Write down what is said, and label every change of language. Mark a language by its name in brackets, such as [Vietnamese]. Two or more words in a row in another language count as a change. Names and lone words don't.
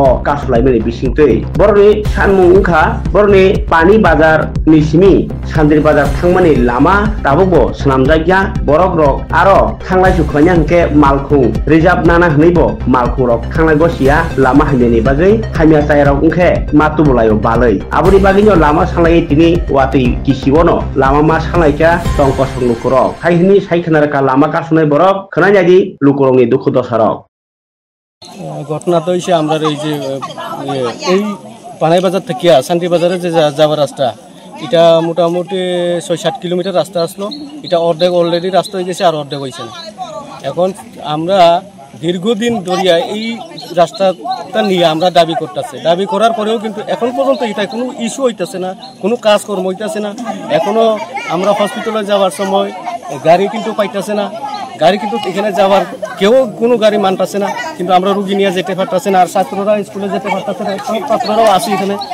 [Kok Borok] ka sulaimani bisingtei borni sanmung ungkha borni pani bazar ni simi Sandri bazar thangmani lama tabu bo snamjagya borok rok aro thanglai sukhanya hangke malkhung reserve nana hnibo malkhurok thanglai gosia lama hainani bagai hamya sairok ungkhe matu bolayo balai aboni bagino lama sanglai tini wati kisiwono lama ma sanglaika tongko songlukurok haihini saikhanarka lama kasunai borok khanajaji lukurongni dukhu dosarok [Bangla] ঘটনা তো হইছে আমরা এই যে এই পানাই বাজার থেকে শান্তি বাজারে যে যাবার রাস্তা এটা মোটামুটি 6-7 কিলোমিটার রাস্তা আসলো এটা অর্ধেক অলরেডি রাস্তা হয়ে গেছে আর অর্ধেক হইছে না এখন আমরা দীর্ঘদিন ধরিয়া এই রাস্তাটা নিয়ে আমরা দাবি করতেছি দাবি করার পরেও কিন্তু এখন পর্যন্ত এটা কোনো ইস্যু হইতেছে না কোনো কাজকর্ম হইতেছে না এখনো আমরা হসপিটালে যাওয়ার সময় গাড়ি কিন্তু পাইতেছে না গাড়ি কিন্তু এখানে যাওয়ার কেউ কোনো গাড়ি মানতেছে না কিন্তু আমরা রুগী নিয়ে যেতে পারতেছে না আর ছাত্ররা স্কুলে যেতে পারতেছে না ছাত্ররাও আসি এখানে